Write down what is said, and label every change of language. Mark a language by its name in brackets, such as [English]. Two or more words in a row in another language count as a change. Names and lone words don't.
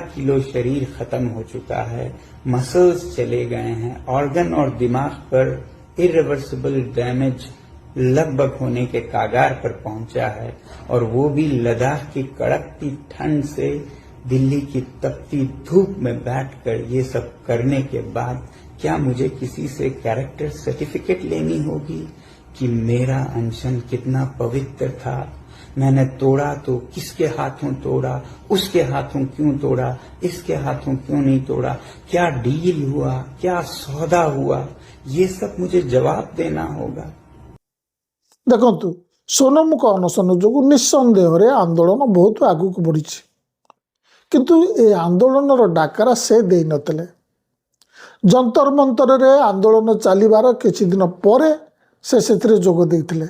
[Hindi] किलो शरीर खत्म हो चुका है, मसल्स चले गए हैं, ऑर्गन और दिमाग पर [English] irreversible damage [Hindi] लगभग होने के कागार पर पहुंचा है, और वो भी लद्दाख की कड़कती ठंड से दिल्ली की तपती धूप में बैठकर ये सब करने के बाद क्या मुझे किसी से [English] character certificate [Hindi] लेनी होगी कि मेरा अनशन कितना पवित्र था? मैंने तोड़ा तो किसके हाथों तोड़ा, उसके हाथों क्यों तोड़ा, इसके हाथों क्यों नहीं तोड़ा, क्या डील हुआ, क्या सौदा हुआ, ये सब मुझे जवाब देना होगा। [Odia] ଦେଖନ୍ତୁ, ସୋନମଙ୍କ ଅନଶନ ଯୋଗୁଁ ନିଃସନ୍ଦେହରେ ଆନ୍ଦୋଳନ ବହୁତ ଆଗକୁ ବଢ଼ିଛି, କିନ୍ତୁ ଏ ଆନ୍ଦୋଳନର ଡାକରା ସେ ଦେଇନଥିଲେ। ଯନ୍ତର ମନ୍ତରରେ ଆନ୍ଦୋଳନ ଚାଲିବାର କିଛି ଦିନ ପରେ ସେ ସେଥିରେ ଯୋଗ ଦେଇଥିଲେ।